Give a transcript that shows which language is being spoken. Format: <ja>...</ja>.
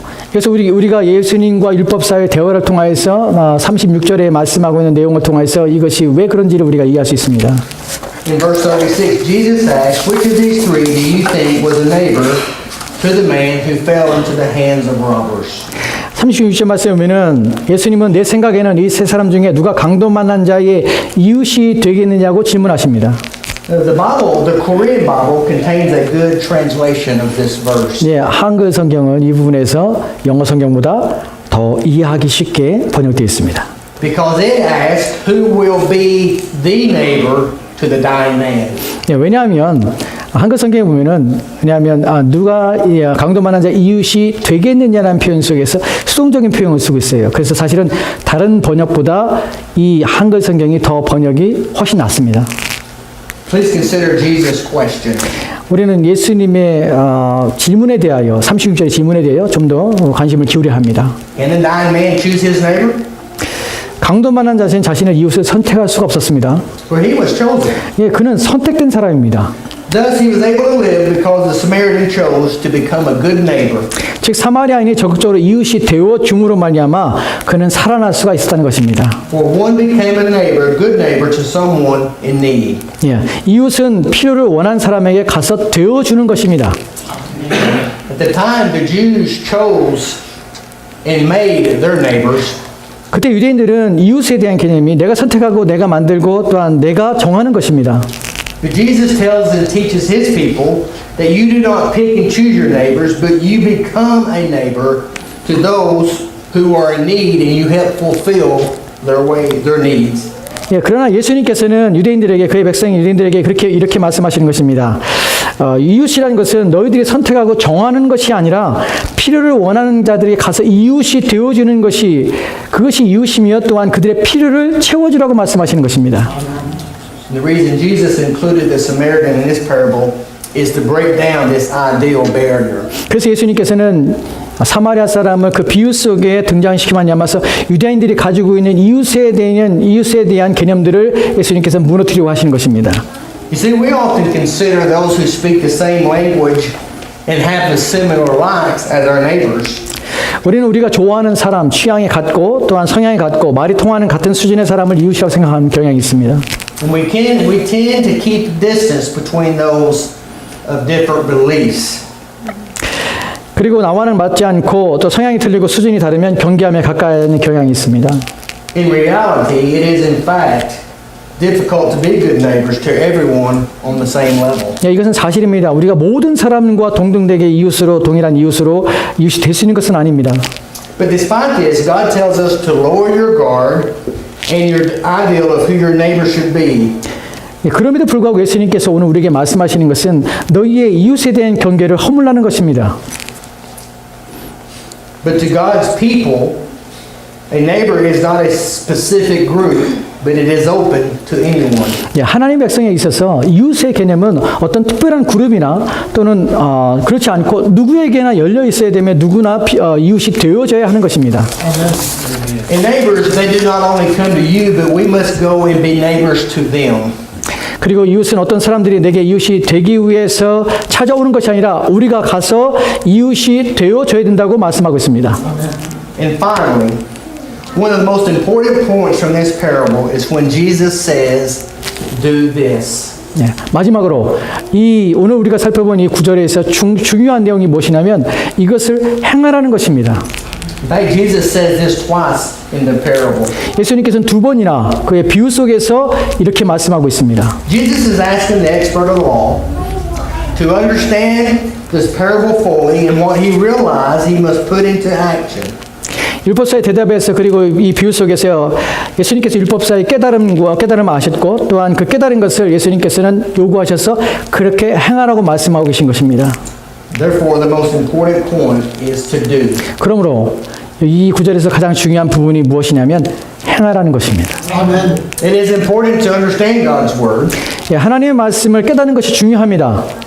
<ko>그래서 우리가 예수님과 율법사의 대화를 통하여서 36절에 말씀하고 있는 내용을 통해서 이것이 왜 그런지를 우리가 이해할 수 있습니다.</ko> <en>In verse 36, Jesus asked, "Which of these three do you think was a neighbor to the man who fell into the hands of robbers?"</en> <ko>36절 말씀에 보면은 예수님은 내 생각에는 이 세 사람 중에 누가 강도 만난 자의 이웃이 되겠느냐고 질문하십니다.</ko> <en>The Bible, the Korean Bible, contains a good translation of this verse.</en> <ko>예, 한글 성경은 이 부분에서 영어 성경보다 더 이해하기 쉽게 번역되어 있습니다.</ko> <en>Because it asks, "Who will be the neighbor to the dying man?"</en> <ko>예, 왜냐하면 한글 성경에 보면은 누가 강도 만난 자 이웃이 되겠느냐라는 표현 속에서 수동적인 표현을 쓰고 있어요. 그래서 사실은 다른 번역보다 이 한글 성경이 더 번역이 훨씬 낫습니다.</ko> <en>Please consider Jesus' question.</en> <ko>우리는 예수님의 질문에 대하여 36절의 질문에 대하여 좀 더 관심을 기울여야 합니다.</ko> <en>Can the dying man choose his neighbor?</en> <ko>강도 만난 자는 자신의 이웃을 선택할 수가 없었습니다.</ko> <en>For he was chosen.</en> <ko>예, 그는 선택된 사람입니다.</ko> <en>Thus he was able to live because the Samaritan chose to become a good neighbor.</en> <ko>즉 사마리아인이 적극적으로 이웃이 되어 줌으로 말미암아 그는 살아날 수가 있었다는 것입니다.</ko> <en>For one became a neighbor, a good neighbor to someone in need.</en> <ko>예, 이웃은 필요를 원한 사람에게 가서 되어 주는 것입니다.</ko> <en>At the time, the Jews chose and made their neighbors.</en> <ko>그때 유대인들은 이웃에 대한 개념이 내가 선택하고 내가 만들고 또한 내가 정하는 것입니다.</ko> <en>But Jesus tells and teaches his people that you do not pick and choose your neighbors, but you become a neighbor to those who are in need and you help fulfill their needs.</en> <ko>예, 그러나 예수님께서는 유대인들에게 그의 백성 유대인들에게 이렇게 말씀하시는 것입니다. 이웃이라는 것은 너희들이 선택하고 정하는 것이 아니라 필요를 원하는 자들이 가서 이웃이 되어주는 것이 그것이 이웃이며 또한 그들의 필요를 채워주라고 말씀하시는 것입니다.</ko> <en>And the reason Jesus included the Samaritan in this parable is to break down this ideal barrier.</en> <ko>그래서 예수님께서는 사마리아 사람을 그 비유 속에 등장시키만 야마서 유대인들이 가지고 있는 이웃에 대한 개념들을 예수님께서 무너뜨리려고 하시는 것입니다.</ko> <en>You see, we often consider those who speak the same language and have the similar likes as our neighbors.</en> <ko>우리는 우리가 좋아하는 사람, 취향이 같고 또한 성향이 같고 말이 통하는 같은 수준의 사람을 이웃이라고 생각하는 경향이 있습니다.</ko> <en>And we tend to keep distance between those of different beliefs.</en> <ko>그리고 나와는 맞지 않고 또 성향이 틀리고 수준이 다르면 경계하며 가까이 하는 경향이 있습니다.</ko> <en>In reality, it is in fact difficult to be good neighbors to everyone on the same level.</en> <ko>이것은 사실입니다. 우리가 모든 사람과 동등되게 동일한 이웃이 될 수 있는 것은 아닙니다.</ko> <en>But despite this, God tells us to lower your guard and your ideal of who your neighbor should be.</en> <ko>그럼에도 불구하고 예수님께서 오늘 우리에게 말씀하시는 것은 너희의 이웃에 대한 경계를 허물라는 것입니다.</ko> <en>But to God's people, a neighbor is not a specific group, but it is open to anyone.</en> <ko>하나님 백성에 있어서 이웃의 개념은 어떤 특별한 그룹이나 또는 그렇지 않고 누구에게나 열려 있어야 되며 누구나 이웃이 되어져야 하는 것입니다.</ko> <en>And neighbors, they do not only come to you, but we must go and be neighbors to them.</en> <ko>그리고 이웃은 어떤 사람들이 내게 이웃이 되기 위해서 찾아오는 것이 아니라 우리가 가서 이웃이 되어줘야 된다고 말씀하고 있습니다.</ko> <en>And finally, one of the most important points from this parable is when Jesus says, "Do this."</en> <ko>마지막으로 오늘 우리가 살펴본 이 구절에서 중요한 내용이 무엇이냐면 이것을 행하라는 것입니다.</ko> <en>In fact, Jesus says this twice in the parable.</en> <ko>예수님께서는 두 번이나 그의 비유 속에서 이렇게 말씀하고 있습니다.</ko> <en>Jesus is asking the expert of law to understand this parable fully and what he realized he must put into action.</en> <ko>율법사의 대답에서 그리고 이 비유 속에서 예수님께서 율법사의 깨달음을 아셨고 또한 그 깨달은 것을 예수님께서는 요구하셔서 그렇게 행하라고 말씀하고 계신 것입니다.</ko> <en>Therefore, the most important point is to do.</en> <ko>그러므로 이 구절에서 가장 중요한 부분이 무엇이냐면 행하라는 것입니다.</ko> <en>Amen. It is important to understand God's word,</en> <ko>하나님의 말씀을 깨닫는 것이 중요합니다.</ko>